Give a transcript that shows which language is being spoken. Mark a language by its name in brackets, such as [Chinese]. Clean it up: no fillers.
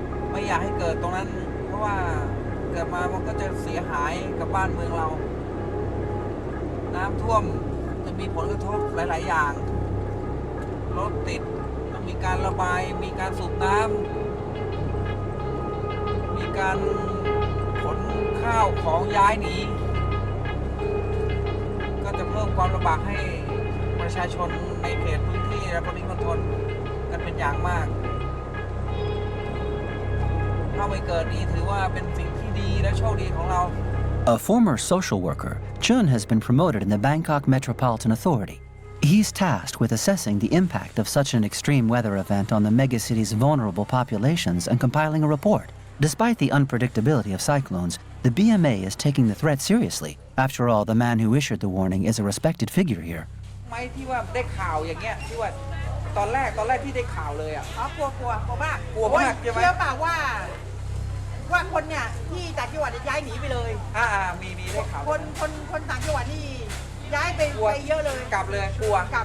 [Thai] ไม่อยากให้เกิดตรงนั้นเพราะว่าเกิดมามันก็จะเสียหายกับบ้านเมืองเราน้ำท่วมจะมีผลกระทบหลายๆอย่างรถติดต้องมีการระบายมีการสูบน้ำมีการขนข้าวของย้ายหนี ก็จะเพิ่มความลำบากให้ประชาชนในเขตพื้นที่และปริมณฑลกันเป็นอย่างมากถ้าไม่เกิดนี่ถือว่าเป็นสิ่งที่ดีและโชคดีของเรา [English] A former social worker, Chun has been promoted in the Bangkok Metropolitan Authority. He's tasked with assessing the impact of such an extreme weather event on the megacity's vulnerable populations and compiling a report. Despite the unpredictability of cyclones, the BMA is taking the threat seriously. After all, the man who issued the warning is a respected figure here. [Thai] ไม่ที่ว่าได้ข่าวอย่างเงี้ยที่ว่าตอนแรกที่ได้ข่าวเลยอ่ะ กลัวมาก กลัวมากใช่ไหม เชื่อเปล่าว่าคนเนี่ยที่จากจังหวัดย้ายหนีไปเลย มีได้ข่าว คนต่างจังหวัดนี่ย้ายไปเยอะเลย กลับเลยกลัว